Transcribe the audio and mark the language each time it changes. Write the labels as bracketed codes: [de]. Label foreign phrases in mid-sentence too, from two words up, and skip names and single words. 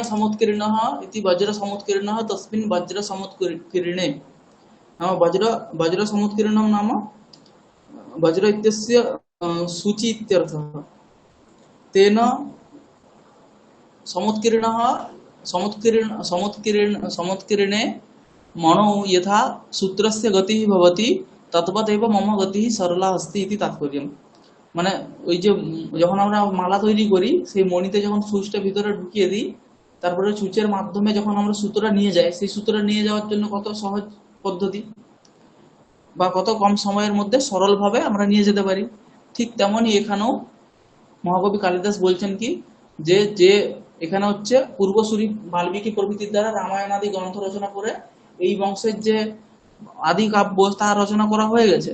[sa] समुत्कीर्णः इति वज्रसमुत्कीर्णः तस्मिन् वज्रसमुत्कीर्णे नाम वज्रसमुत्कीर्णं नाम वज्र इत्यस्य सूची इत्यर्थः। तेन समुत्कीर्णे मणौ यथा सूत्रस्य गतिः भवति तद्वदेव मम गतिः सरला अस्ति इति तात्पर्यम्। [bn] মানে ওই যে যখন আমরা মালা তৈরি করি সেই মণিতে যখন সুচটা ভিতরে ঢুকিয়ে দিই তারপরে সুচের মাধ্যমে যখন আমরা সুতোটা নিয়ে যাই সেই সুতোটা নিয়ে যাওয়ার জন্য কত সহজ পদ্ধতি বা কত কম সময়ের মধ্যে সরলভাবে আমরা নিয়ে যেতে পারি। ঠিক তেমনি এখানেও মহাকবি কালিদাস বলছেন কি যে যে এখানে হচ্ছে পূর্বসূরি বাল্মীকি প্রভৃতির দ্বারা রামায়ণ আদি গ্রন্থ রচনা করে এই বংশের যে আদি কাব্য তা রচনা করা হয়ে গেছে।